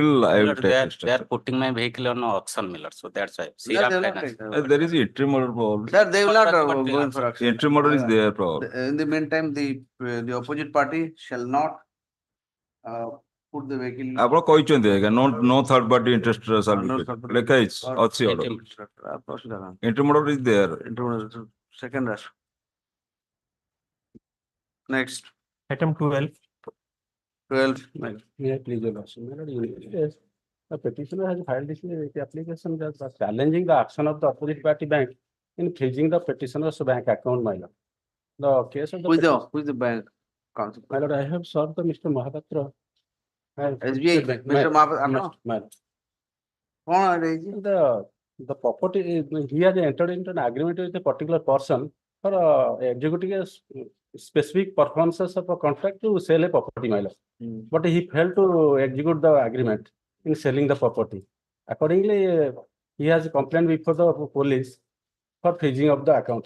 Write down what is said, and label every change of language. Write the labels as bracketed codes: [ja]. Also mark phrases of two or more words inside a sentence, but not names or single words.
[en] I will Millers, take they are instruction. putting my vehicle on auction, Millers. So that's why. No, Sriram they will not Finance. take that. There is interim order. Sir, they will not But go in for action. Interim order is there. In the meantime, the opposite party shall not put the vehicle. [or] ଆପଣ କହିଛନ୍ତି ଆଜ୍ଞା [en] no third party interest shall be No paid. third party. [or] ଲେଖା ହେଇଛି ଅଛି order. [en] Interim. Interim order is there. Second rush. Next, Item 12. 12. May I please your lordship? My lord, yes, the petitioner has filed this application that was challenging the action of the opposite party bank in freezing the petitioner's bank account, my lord. The case of the Who is the bank? Council. my lord, I have served the Mr. Mahapatra. SBI, Mr. Mahapatra, no? My [or] କଣ ହେଇଛି? [en] the property, he has entered into an agreement with a particular person for executing a specific performances of a contract to sell a property, my lord. But he failed to execute the agreement in selling the property. Accordingly, he has complained before the police for freezing of the account.